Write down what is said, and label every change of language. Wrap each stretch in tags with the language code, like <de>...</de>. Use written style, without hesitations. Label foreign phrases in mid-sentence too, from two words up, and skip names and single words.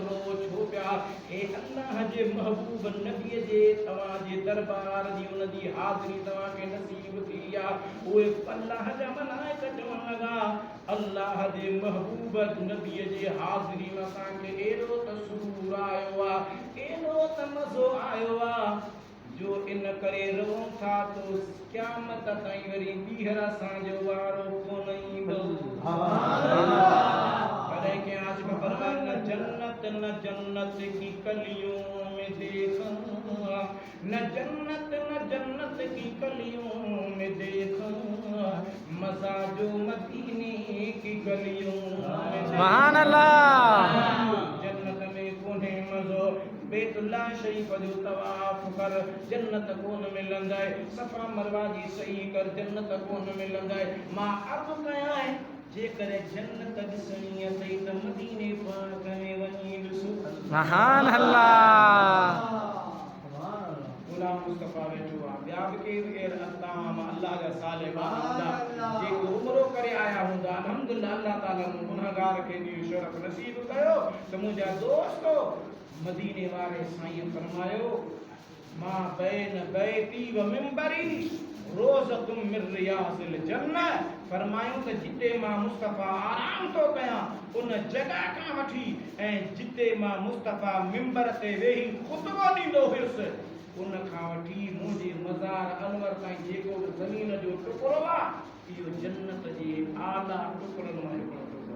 <sd>रो छो पिया हे अल्लाह जे महबूब नबीअ जे तव्हांजे दरबार जी उन जी हाज़िरी तव्हांखे नसीब थी आहे उहे अल्लाह जा मलाइक चवण लॻा अल्लाह जे महबूब नबीअ जे हाज़िरी में असांखे एॾो त सुरूर आयो आहे एॾो त मज़ो आयो आहे जो इन करे रोऊं था तो क़यामत ताईं वरी ॿीहर असांजो वारो कोन ईंदो। कॾहिं के आशिक़ फरमाए</sd> <hi>न जन्नत की कलियों में देखा न जन्नत की कलियों में देखा मज़ा जो मदीने की गलियों में</hi> <ar>سبحان الله.</ar> <sd>जन्नत में कोन्हे मज़ो बैतुल्ला शरीफ जो तवाफ कर जन्नत कोन मिलंदे सफ़ा मरवा जी सही कर जन्नत कोन मिलंदे मां अर्ज़ कयां जेकर जन्नत ॾिसणी अथई त मदीने पाक में</sd> <hi>महान अल्लाह</hi> <sd>गुलाम मुस्तफा वेठो आहे ॿिया बि केरु केरु अताम अल्लाह जा सालिहा हूंदा जेको उमरो करे आया हूंदा</sd> <ar>الحمد لله الله تعالى</ar> <sd>गुनहगार खे बि शरफ नसीब कयो त मुंहिंजा दोस्तो मदीने वारे साईं फरमायो</sd> <ar>ما بين بيتي ومنبري روضة من رياض الجنة</ar> <sd>फरमायूं त जिते मां मुस्तफा आराम थो कयां उन जगह खां वठी ऐं जिते मां मुस्तफा मिंबर ते वेही ख़ुतबो ॾींदो हुयुसि उन खां वठी मुंहिंजे मज़ार अनवर ताईं जेको बि ज़मीन जो टुकड़ो आहे इहो जन्नत जे आला टुकड़नि मां हिकिड़ो टुकड़ो</sd>